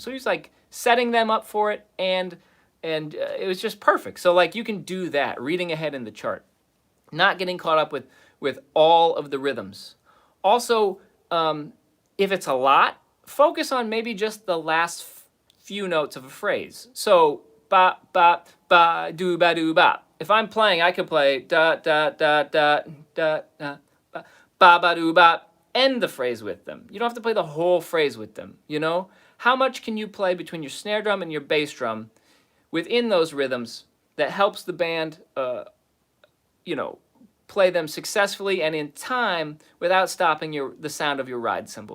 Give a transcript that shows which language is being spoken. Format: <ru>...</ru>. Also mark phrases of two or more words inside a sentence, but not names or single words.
<en>So he's like setting them up for it, and it was just perfect. So like you can do that, reading ahead in the chart, not getting caught up with all of the rhythms. Also, if it's a lot, focus on maybe just the last few notes of a phrase. So ba ba ba do ba do ba. If I'm playing, I could play da da da da da da ba ba do ba. End the phrase with them. You don't have to play the whole phrase with them. How much can you play between your snare drum and your bass drum within those rhythms that helps the band, play them successfully and in time without stopping the sound of your ride cymbal.</en>